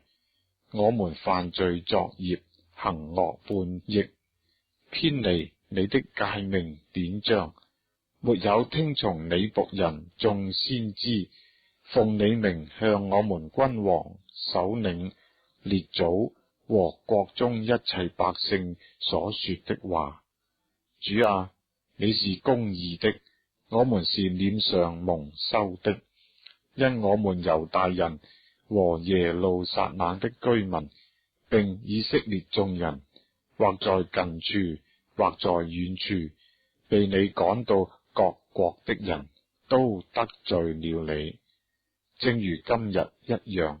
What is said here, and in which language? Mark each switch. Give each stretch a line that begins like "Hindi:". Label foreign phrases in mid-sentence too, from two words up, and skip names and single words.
Chinese: 我們犯罪作孽，行惡叛逆，偏離你的誡命典章，沒有聽從你僕人眾先知奉你名向我們君王、首領、列祖和國中一切百姓所說的話。主啊，你是公義的，我們是臉上蒙羞的，因我們猶大人和耶路撒冷的居民，並以色列眾人，或在近處，或在遠處，被你趕到各國的人，都得罪了你，正如今日一樣。